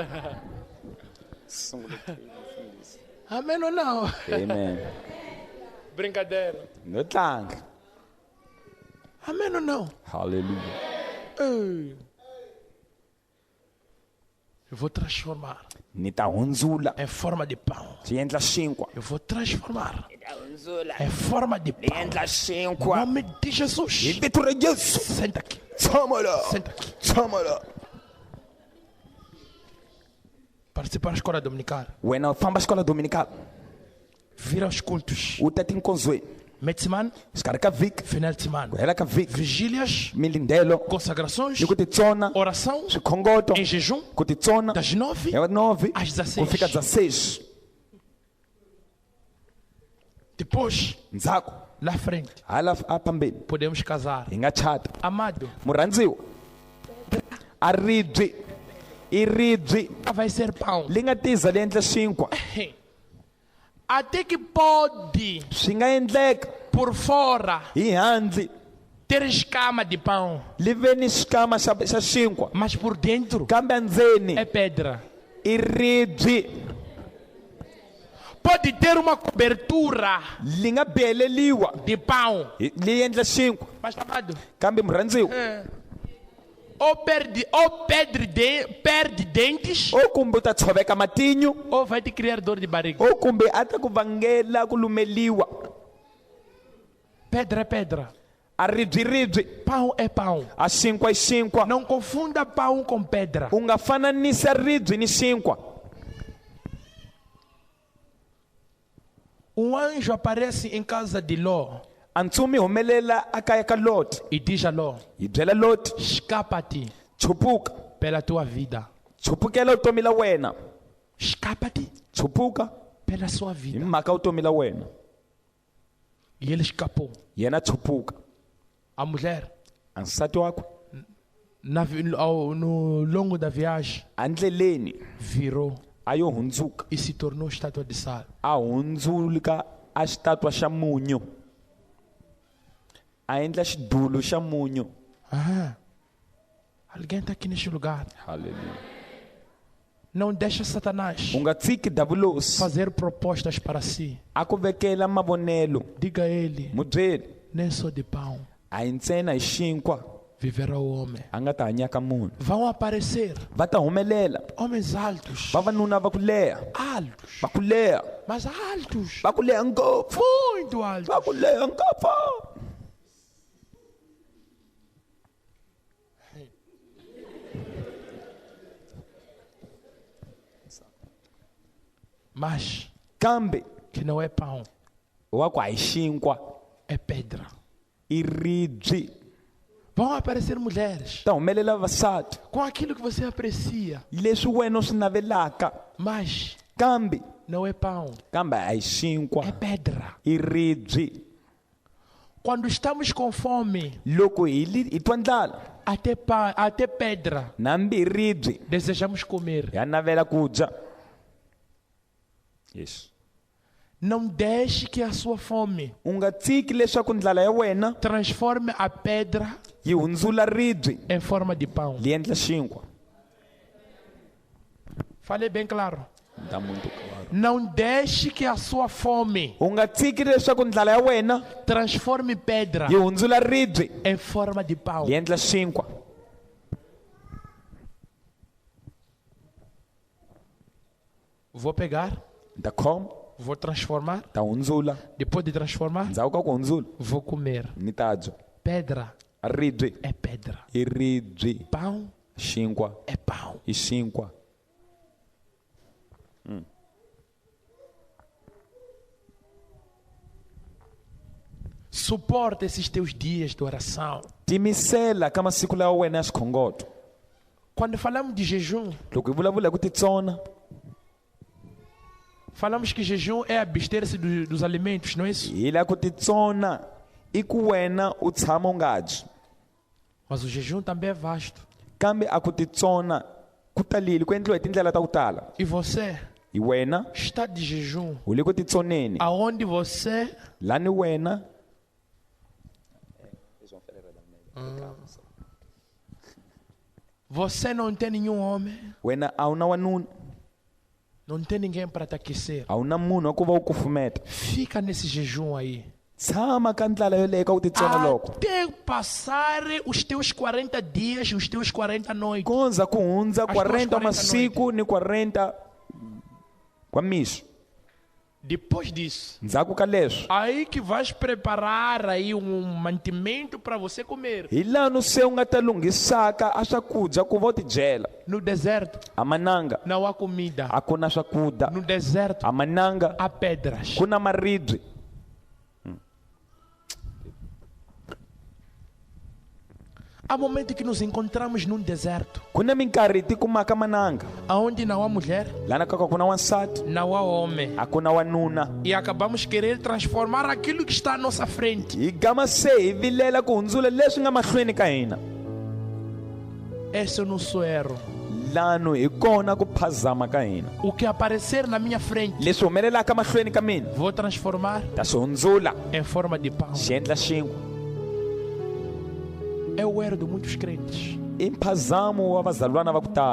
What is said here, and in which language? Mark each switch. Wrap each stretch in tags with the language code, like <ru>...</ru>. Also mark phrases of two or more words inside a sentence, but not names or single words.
<pt>Amém ou não? Amen. Brincadeira.</pt> <ts>No tlanga.</ts> <pt>Amém ou não? Hallelujah. Ei. Eu vou transformar</pt> <ts>Nita hundzula.</ts> <pt>em forma de pão.</pt> <ts>Ti endla xinkwa.</ts> <pt>Eu vou transformar em forma de pão.</pt> <ts>Endla</ts> <pt>Em</pt> <ts>xinkwa.</ts> <pt>nome de Jesus.</pt> <ts>Hi vito ra Yesu.</ts> <pt>Senta aqui.</pt> <ts>Tshama la.</ts> <pt>Senta aqui.</pt> <ts>Tshama la.</ts> <pt>Participar da escola dominical.</pt> <ts>Wena u famba xikola dominical.</ts> <pt>Vir aos cultos.</pt> <ts>U ta tinkonzweni.</ts> <pt>Meio de semana,</pt> <ts>Xikarhi ka vhiki.</ts> <pt>final de semana.</pt> <ts>Ku hela ka vhiki.</ts> <pt>Vigílias,</pt> <ts>Milindelo.</ts> <pt>consagrações,</pt> <ts>Ni ku titsona.</ts> <pt>oração,</pt> <ts>Swikhongoto.</ts> <pt>em jejum,</pt> <ts>Ku titsona.</ts> <pt>das 9</pt> <ts>Ya 9.</ts> <pt>às</pt> <ts>Ku fika</ts> <pt>16.</pt> <ts>16.</ts> <pt>Depois,</pt> <ts>Ndzhaku.</ts> <pt>lá frente,</pt> <ts>Hala phambili.</ts> <pt>podemos casar.</pt> <ts>Hi nga chata.</ts> <pt>Amado,</pt> <ts>Murhandziwa. A ribye. I ribye.</ts> <pt>vai ser pão.</pt> <ts>Li nga tiza li endla xinkwa.</ts> <pt>Até que pode,</pt> <ts>Swi nga endleka</ts> <pt>por fora,</pt> <ts>hi handle</ts> <pt>ter escama de pão,</pt> <ts>li ve ni xikama xa xinkwa,</ts> <pt>mas por dentro</pt> <ts>kambe endzeni</ts> <pt>é pedra.</pt> <ts>i ribye.</ts> <pt>Pode ter uma cobertura</pt> <ts>Li nga biyeleliwa</ts> <pt>de pão,</pt> <ts>li endla xinkwa,</ts> <pt>mas amado,</pt> <ts>kambe murhandziwa</ts> <pt>ou perde dentes,</pt> <ts>o kumbe u ta tshoveka matinyu</ts> <pt>ou vai te criar dor de barriga.</pt> <ts>o kumbe a ta ku vangela ku lumeliwa.</ts> <pt>Pedra é pedra,</pt> <ts>A ribye i ribye,</ts> <pt>pão é pão.</pt> <ts>a xinkwa i xinkwa.</ts> <pt>Não confunda pão com pedra.</pt> <ts>U nga fananisa ribye ni xinkwa.</ts> <pt>Um anjo aparece em casa de Ló</pt> <ts>A ntsumi humelela a kaya ka Loti.</ts> <pt>e diz a Ló:</pt> <ts>Hi byela Loti,</ts> <pt>escapa-te</pt> <ts>chupuka,</ts> <pt>pela tua vida.</pt> <ts>chupukela vutomi la wena.</ts> <pt>Escapa-te</pt> <ts>Chupuka</ts> <pt>pela sua</pt> <ts>hi</ts> <pt>vida.</pt> <ts>mhaka vutomi la wena.</ts> <pt>E ele escapou.</pt> <ts>Yena chupuka.</ts> <pt>A mulher,</pt> <ts>A nsati wakwe</ts> <pt>no longo da viagem,</pt> <ts>andleleni</ts> <pt>virou</pt> <ts>a yo hundzuka,</ts> <pt>e se tornou estátua de sal.</pt> <ts>a hundzuluka a xitatwa xa munyu, a endla xidulu xa munyu.</ts> <pt>Ah, alguém está aqui neste lugar. Hallelujah. Não deixa Satanás</pt> <ts>U nga tshiki davulosi</ts> <pt>fazer propostas para si.</pt> <ts>a ku vekela mavonelo.</ts> <pt>Diga a ele:</pt> <ts>Mu byeli</ts> <pt>nem só de pão</pt> <ts>a hi ntsena hi xinkwa</ts> <pt>viverá o homem.</pt> <ts>a nga ta hanyaka munhu.</ts> <pt>Vão aparecer</pt> <ts>Va ta humelela</ts> <pt>homens altos,</pt> <ts>vavanuna va ku leha,</ts> <pt>altos,</pt> <ts>va ku leha,</ts> <pt>mas altos,</pt> <ts>va ku leha ngopfu,</ts> <pt>muito altos.</pt> <ts>va ku leha ngopfu.</ts> <pt>Mas</pt> <ts>Kambe</ts> <pt>que não é pão,</pt> <ts>wa ku a hi xinkwa</ts> <pt>é pedra.</pt> <ts>i ribye.</ts> <pt>Vão aparecer mulheres</pt> <ts>Ta humelela vavasati</ts> <pt>com aquilo que você aprecia,</pt> <ts>leswi wena u swi navelaka,</ts> <pt>mas</pt> <ts>kambe</ts> <pt>não é pão,</pt> <ts>kambe a hi xinkwa</ts> <pt>é pedra.</pt> <ts>i ribye.</ts> <pt>Quando estamos com fome,</pt> <ts>Loko hi twa ndlala</ts> <pt>até pedra</pt> <ts>nambi hi ribye</ts> <pt>desejamos comer.</pt> <ts>ya navela ku dya. Yes.</ts> <pt>Não deixe que a sua fome</pt> <ts>U nga tshiki leswaku ndlala ya wena</ts> <pt>transforme a pedra</pt> <ts>yi hundzula ribye</ts> <pt>em forma de pão.</pt> <ts>li endla xinkwa.</ts> <pt>Falei bem claro.</pt> <ts>Ta munduka waro.</ts> <pt>Não deixe que a sua fome</pt> <ts>U nga tshiki leswaku ndlala ya wena</ts> <pt>transforme pedra</pt> <ts>yi hundzula ribye</ts> <pt>em forma de pão.</pt> <ts>li endla xinkwa.</ts> <pt>Vou pegar,</pt> <ts>Ta khoma,</ts> <pt>vou transformar.</pt> <ts>ta hundzula,</ts> <pt>Depois de transformar,</pt> <ts>ndzhaku ka ku hundzula</ts> <pt>vou comer.</pt> <ts>ni ta dya.</ts> <pt>Pedra</pt> <ts>Ribye</ts> <pt>é pedra.</pt> <ts>i ribye,</ts> <pt>Pão</pt> <ts>xinkwa</ts> <pt>é pão.</pt> <ts>i xinkwa.</ts> <pt>Suporta esses teus dias de oração.</pt> <ts>Timisela ka masiku lawa wena ya xikhongoto.</ts> <pt>Quando falamos de jejum,</pt> <ts>Loko hi vulavula hi ku titsona,</ts> <pt>falamos que jejum é abster-se dos alimentos, não é isso?</pt> <ts>hi la ku titsona i ku wena u tshama u nga dyi.</ts> <pt>Mas o jejum também é vasto.</pt> <ts>Kambe a ku titsona ku talile ku endliwa hi tindlela ta ku tala.</ts> <pt>E você</pt> <ts>I wena</ts> <pt>está de jejum,</pt> <ts>u le ku titsoneni</ts> <pt>aonde você</pt> <ts>lani wena</ts> <pt>você não tem nenhum homem,</pt> <ts>wena a wu na wanuna</ts> <pt>não tem ninguém para te aquecer.</pt> <ts>a wu na munhu wa ku va wu kufumeta</ts> <pt>Fica nesse jejum aí.</pt> <ts>tshama ka ndlala yoleyo ka ku titsona loko</ts> <pt>Até passar os teus 40 dias, os teus 40 noites.</pt> <ts>kondza ku hundza</ts> <pt>As tuas 40</pt> <ts>40 masiku ni 40 kwa mixo</ts> <pt>Depois disso,</pt> <ts>ndzhaku ka leswo</ts> <pt>aí que vais preparar aí mantimento para você comer.</pt> <ts>hi lano se u nga ta lunghisaka a swakudya ku va u tidyela</ts> <pt>No deserto</pt> <ts>a mananga</ts> <pt>não há comida.</pt> <ts>a ku na swakudya</ts> <pt>No deserto</pt> <ts>a mananga</ts> <pt>há pedras.</pt> <ts>ku na maribye</ts> <pt>Há momentos que nos encontramos num deserto,</pt> <ts>ku na minkarhi hi tikumaka mananga</ts> <pt>aonde não há mulher,</pt> <ts>lana ka ku na wansati</ts> <pt>não há homem.</pt> <ts>a ku na wanuna</ts> <pt>E acabamos querer transformar aquilo que está à nossa frente.</pt> <ts>hi gama se hi vilela ku hundzula leswi nga mahlweni ka hina</ts> <pt>Esse é o nosso erro.</pt> <ts>lano hi kona ku phazama ka hina</ts> <pt>O que aparecer na minha frente,</pt> <ts>leswi humelelaka mahlweni ka mina</ts> <pt>vou transformar</pt> <ts>ta swi hundzula</ts> <pt>em forma de pão.</pt> <ts>xi endla xinkwa</ts> <pt>É o erro de muitos crentes.</pt> <ts>i mphazamo wa vazalwana va ku tala</ts>